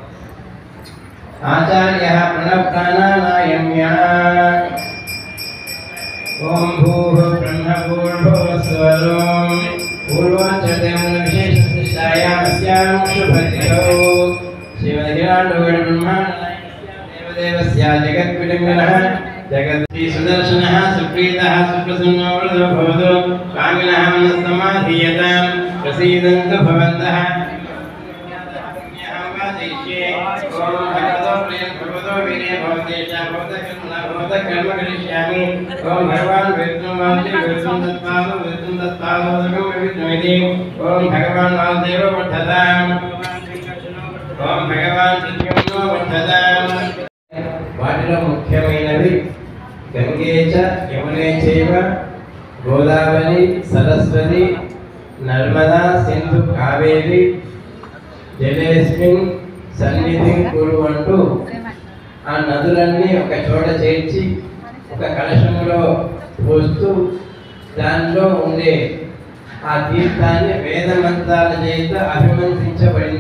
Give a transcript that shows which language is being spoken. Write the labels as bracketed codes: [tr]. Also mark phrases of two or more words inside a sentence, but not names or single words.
[sa] ఆచార్య ప్రణప్రాణాయామ్య ఓం భూః బ్రహ్మభూర్భువస్వరం పూర్వాచర్యం విశేషశిష్టాయామస్యాం శుభతిథౌ శ్రీమద్దేవదేవస్య జగద్విడంగనః జగద్శ్రీ సుదర్శనః సుప్రీతః సుప్రసన్నో వరదో భవతు స్వామినః మనస్సమాధీయతాం ప్రసీదంతు భవంతః. कर्म करिष्यामि ओम भगवान विष्णु विष्णु तत्पादो विष्णुमिति ओम भगवान वासुदेव वर्धताम् ओम भगवान प्रद्युम्नो वर्धताम्. [te] వాటిలో ముఖ్యమైనవి [sa] గంగే చ యమునే చైవ గోదావరి సరస్వతి నర్మదా సింధు కావేరి జలేస్మిన్ సన్నిధిం కురు [te] అంటూ ఆ నదులన్నీ ఒక చోట చేర్చి ఒక కలశంలో పోస్తూ దానిలో ఉండే ఆ తీర్థాన్ని వేద మంత్రాల చేత అభిమంత్రించబడింది.